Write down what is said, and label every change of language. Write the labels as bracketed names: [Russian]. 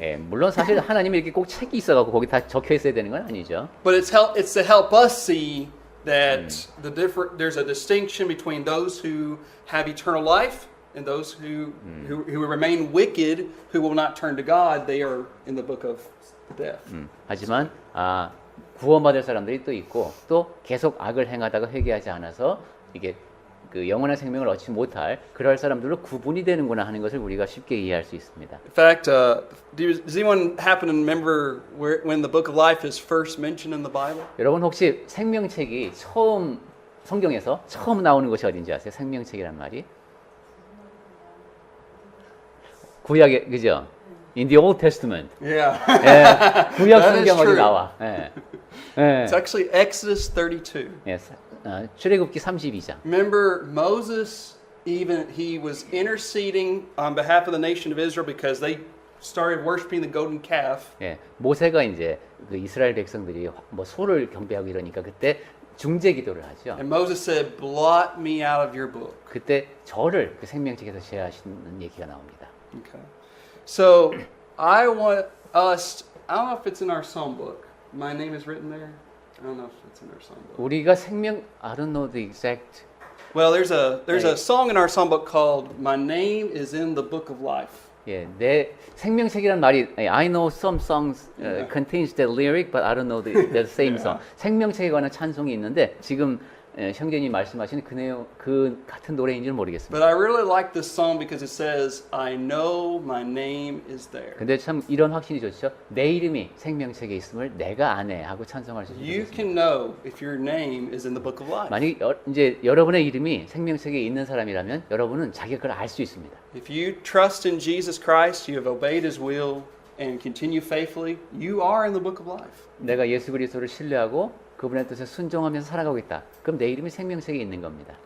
[Korean] 예, 물론 사실 하나님이 이렇게 꼭 책이 있어갖고 거기 다 적혀 있어야 되는 건 아니죠. [English] but it's to help us see that there's a distinction between those who have eternal life and those who remain wicked, who will not turn to God. They are in the book of death. [Korean] 하지만 구원받을 사람들이 또 있고 또 계속 악을 행하다가 회개하지 않아서 이게 그 영원한 생명을 얻지 못할 그럴 사람들로 구분이 되는구나 하는 것을 우리가 쉽게 이해할 수 있습니다. [English] In fact, does anyone happen to remember when the book of life is first mentioned in the Bible? [Korean] 여러분 혹시 생명책이 성경에서 처음 나오는 것이 어딘지 아세요? 생명책이란 말이 구약에 그죠? [English] In the Old Testament. Yeah. [Korean] 예, 구약 [English] That is [Korean] 성경 어디 [English] true. [Korean] 나와? 예. 예. [English] It's actually Exodus 32. [Korean] 예, 출애굽기 32장. [English] Remember Moses, he was interceding on behalf of the nation of Israel because they started worshiping the golden calf, [Korean] 예, 모세가 이제 그 이스라엘 백성들이 뭐 소를 경배하고 이러니까 그때 중재 기도를 하죠. [English] and Moses said, "Blot me out of your book." [Korean] 그때 저를 그 생명책에서 제하시는 얘기가 나옵니다. [English] Okay. So I want us. I don't know if it's in our psalm book. My name is written there. I don't know if it's in our psalm book. [Korean] 우리가 생명 [English] I don't know the exact Well, there's a song in our psalm book called "My Name Is in the Book of Life." [Korean] 예, 내 생명책이란 말이 [English] I know some songs contains the lyric, but I don't know the same song. [Korean] 생명책에 관한 찬송이 있는데 지금 형제님 말씀하시는 그 내용 그 같은 노래인지는 모르겠습니다. [English] But I really like this song because it says, "I know my name is there." [Korean] 근데 참 이런 확신이 좋죠. 내 이름이 생명책에 있음을 내가 아네 하고 찬송할 수 [English] You [Korean] 있습니다. [English] can know if your name is in the book of life. [Korean] 만약 이제 여러분의 이름이 생명책에 있는 사람이라면 여러분은 자기가 그걸 알 수 있습니다. [English] If you trust in Jesus Christ, you have obeyed His will and continue faithfully, you are in the book of life. [Korean] 내가 예수 그리스도를 신뢰하고 그분의 뜻에 순종하면서 살아가고 있다. 그럼 내 이름이 생명책에 있는 겁니다.